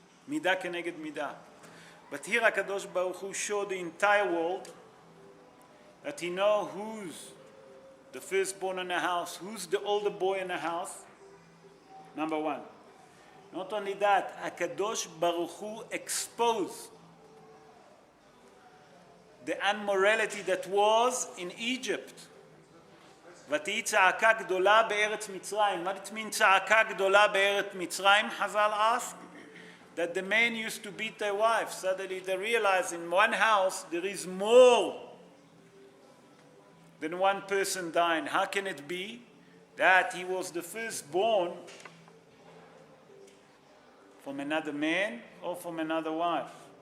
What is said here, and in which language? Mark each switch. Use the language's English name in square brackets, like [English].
[English] Midah keneged midah. But here HaKadosh Baruch Hu showed the entire world that he knows who's the firstborn in the house, who's the older boy in the house. Number one. Not only that, HaKadosh Baruch Hu exposed the immorality that was in Egypt. [Hebrew] ותהי צעקה גדולה בארץ מצרים. [English] What it means [Hebrew] צעקה גדולה בארץ מצרים? [English] Chazal asked that the men used to beat their wives. Suddenly they realized in one house there is more than one person dying. How can it be that he was the firstborn from another man or from another wife?